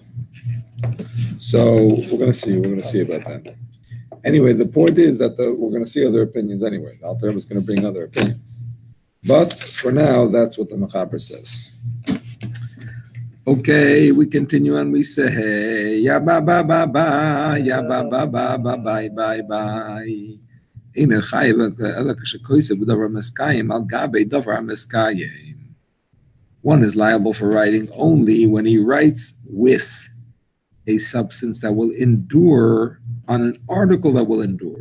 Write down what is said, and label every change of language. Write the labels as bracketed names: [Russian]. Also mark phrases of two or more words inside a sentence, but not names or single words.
[English] So we're going to see about that. Anyway, the point is that we're going to see other opinions anyway. The Alter Rebbe is going to bring other opinions. But for now, that's what the Machaber says. Okay, we continue and we say, hey, ya ba ba ba ba, ya ba ba ba ba bye bye bye. One is liable for writing only when he writes with a substance that will endure on an article that will endure.